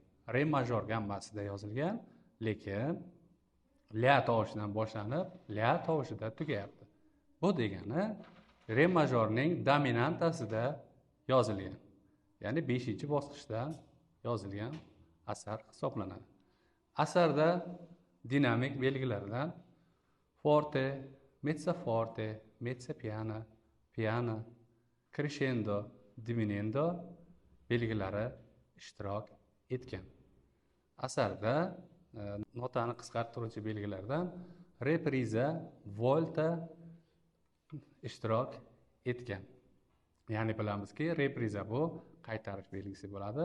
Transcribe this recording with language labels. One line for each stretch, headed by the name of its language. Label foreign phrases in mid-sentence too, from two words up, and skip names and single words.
Uzbek: Re major gammasida yozilgan, lekin la tovushidan boshlanib, la tovushida tugayapti. Bu degani re majorning dominantasida yozilgan. Ya'ni 5-bosqichdan yozilgan asar hisoblanadi. Asarda dinamik belgilardan
Italian: forte, mezzo forte, mezzo piano, piano, crescendo, diminuendo
Uzbek: belgilari ishtirok etgan. Asarda notani qisqartiruvchi belgilardan repriza, volta ishtirok etgan. Ya'ni bilamizki, repriza bu qaytarish belgisi bo'ladi.